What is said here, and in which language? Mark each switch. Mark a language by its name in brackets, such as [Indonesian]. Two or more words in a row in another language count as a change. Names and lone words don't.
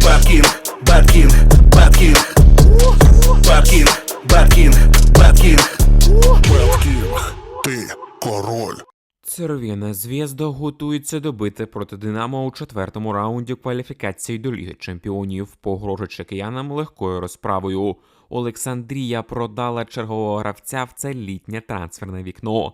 [Ukrainian] King, Bad King, Bad King, Bad King, Bad King, Bad King, Bad King, ти король. Церв'яна Звєзда готується добити проти Динамо у четвертому раунді кваліфікації до Ліги Чемпіонів, погрожуючи киянам легкою розправою. Олександрія продала чергового гравця в це літнє трансферне вікно.